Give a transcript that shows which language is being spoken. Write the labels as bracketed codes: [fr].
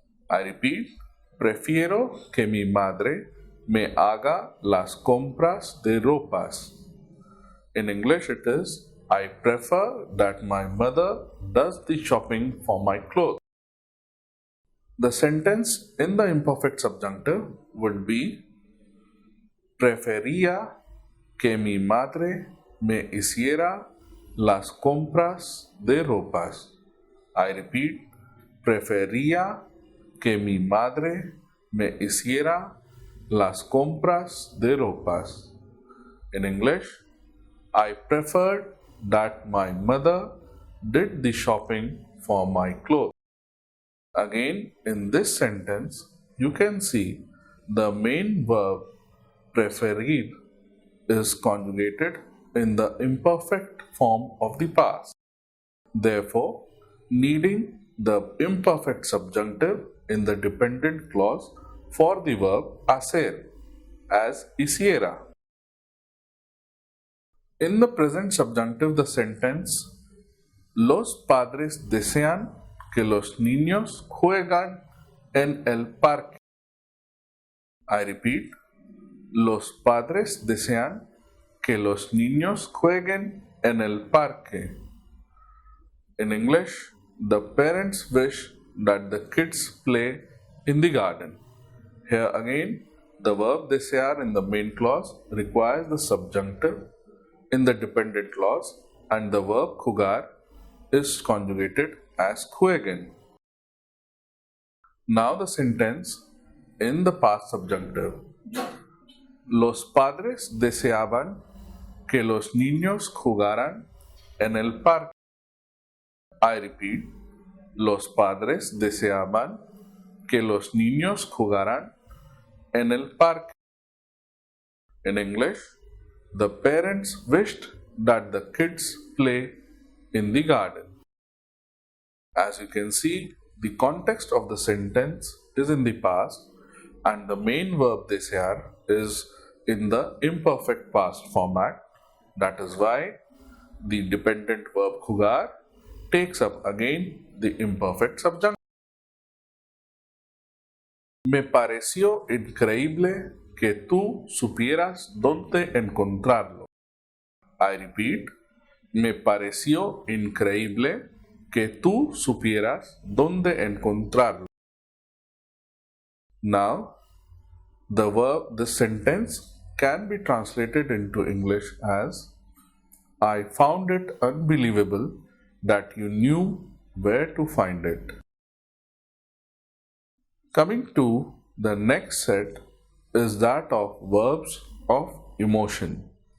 [en] I repeat, [es] prefiero que mi madre me haga las compras de ropas. [en] In English it is, I prefer that my mother does the shopping for my clothes. The sentence in the imperfect subjunctive would be [es] prefería que mi madre me hiciera las compras de ropas. [en] I repeat, [es] prefería que mi madre me hiciera las compras de ropas. [en] In English, I preferred that my mother did the shopping for my clothes. Again, in this sentence, you can see the main verb preferir is conjugated in the imperfect form of the past. Therefore, needing the imperfect subjunctive in the dependent clause for the verb hacer as hiciera. In the present subjunctive, the sentence [es] Los padres desean que los niños juegan en el parque. [en] I repeat, [es] los padres desean que los niños jueguen en el parque. [en] In English, the parents wish that the kids play in the garden. Here again, the verb desear in the main clause requires the subjunctive in the dependent clause and the verb jugar is conjugated as jueguen. Now the sentence in the past subjunctive. [es] Los padres deseaban que los niños jugaran en el parque. [en] I repeat, [es] los padres deseaban que los niños jugaran en el parque. [en] In English, the parents wished that the kids play in the garden. As you can see, the context of the sentence is in the past and the main verb desear is in the imperfect past format. That is why the dependent verb jugar takes up again the imperfect subjunctive. [es] Me pareció increíble que tú supieras dónde encontrarlo. [en] I repeat, [es] me pareció increíble que tú supieras dónde encontrarlo. [en] Now, the sentence can be translated into English as I found it unbelievable that you knew where to find it. Coming to the next set is that of verbs of emotion.